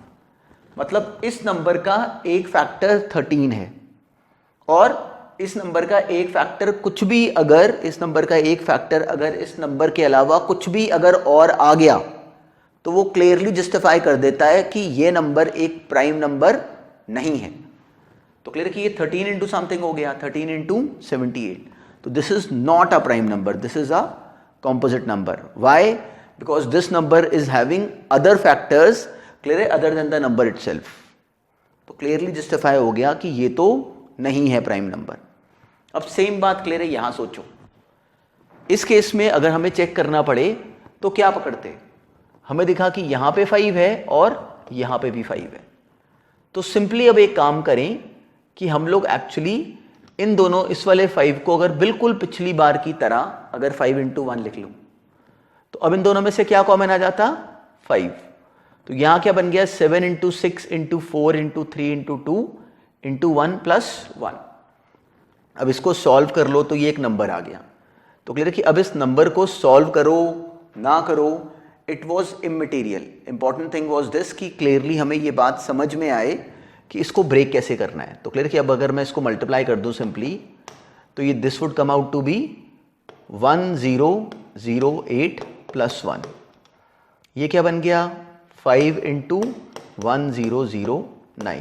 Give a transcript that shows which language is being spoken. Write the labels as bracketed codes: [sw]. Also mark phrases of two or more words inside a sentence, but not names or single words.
[hi] मतलब इस नंबर का एक फैक्टर 13 है, और इस नंबर का एक फैक्टर कुछ भी, अगर इस नंबर का एक फैक्टर अगर इस नंबर के अलावा कुछ भी अगर और आ गया तो वो [en] clearly justify [hi] कर देता है कि ये नंबर एक [en] prime number [hi] नहीं है। तो क्लियर कि ये 13 × समथिंग हो गया, 13 × 78। [en] तो this is not a prime number, this is a composite number. Why? Because this number is having other factors, clear, other than the number itself. [hi] तो [en] clearly justify [hi] हो गया कि ये तो नहीं है [en] prime number. [hi] अब सेम बात क्लियर है, यहां सोचो, इस केस में अगर हमें चेक करना पड़े तो क्या पकड़ते, हमें दिखा कि यहां पे 5 है और यहां पे भी 5 है। तो सिंपली अब एक काम करें कि हम लोग एक्चुअली इन दोनों, इस वाले 5 को अगर बिल्कुल पिछली बार की तरह अगर 5 into 1 लिख लूं, तो अब इन दोनों में से क्या कॉमन आ जाता? 5। तो यहां क्या बन गया? [en] 7 into 6 into 4 into 3 into 2 into 1 plus 1। [hi] अब इसको सॉल्व कर लो तो ये एक नंबर आ गया। तो क्लियर कि अब इस नंबर को सॉल्व करो ना करो, [en] it was immaterial. important thing was this [hi] कि क्लियरली हमें ये बात समझ में आए कि इसको ब्रेक कैसे करना है। तो क्लियर कि अब अगर मैं इसको मल्टीप्लाई कर दूं सिंपली, तो ये [en] this would come out to be 1008 plus 1. [hi] ये क्या बन गया? 5 into 1009।